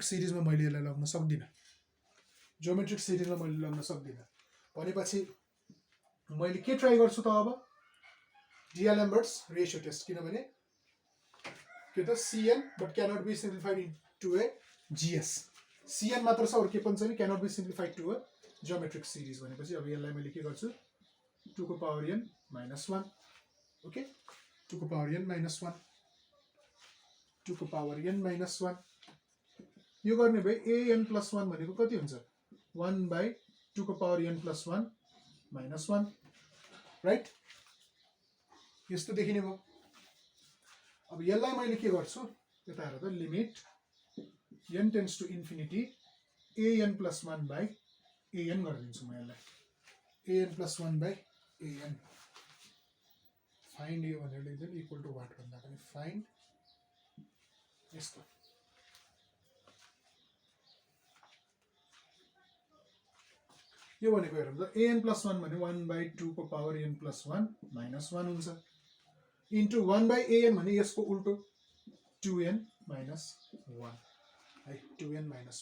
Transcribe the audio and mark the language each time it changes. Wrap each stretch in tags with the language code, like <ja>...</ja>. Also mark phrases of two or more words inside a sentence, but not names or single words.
<ne>सिरिजमा मैले यसलाई लग्न सक्दिन ज्योमेट्रिक सिरिजमा मैले लग्न सक्दिन भनेपछि मैले के ट्राई गर्छु त अब</ne> <en>D'Alembert's ratio test</en> <ne>किनभने के त</ne> <en>cn but cannot be simplified into a GS cn</en> <ne>मात्र छ अरु के पनि छैन</ne> <en>cannot be simplified to a geometric series</en> <ne>भनेपछि अब यसलाई मैले के गर्छु 2 को पावर</ne> <en>n minus</en> <ne>1 ओके 2 को पावर</ne> <en>n minus 1</en> <ne>2 को पावर</ne> <en>n minus 1</en> <ne>यो गर्ने भए an</ne> <en>plus 1</en> <ne>भनेको कति हुन्छ 1/2 को पावर</ne> <en>n plus 1 minus 1</en> <ne>राइट यस्तो देखिने भयो अब यसलाई मैले के गर्छु यता हेर त</ne> <en>limit n tends to infinity an plus 1 by an</en> <ne>गरिदिन्छु म यसलाई</ne> <en>an plus 1 by an</en> <ne>फाइन्ड यो भनेर लेख्दैन</ne> <en>equal to what</en> <ne>भन्दा पनि फाइन्ड यस्तो यो भनेको हेरौँ त</ne> <en>an plus 1</en> <ne>भने 1/2 को पावर</ne> <en>n plus 1 minus 1</en> <ne>हुन्छ इन्टु 1/an भने यसको उल्टो</ne> <en>2n minus 1</en> <ne>है</ne> <en>2n minus</en>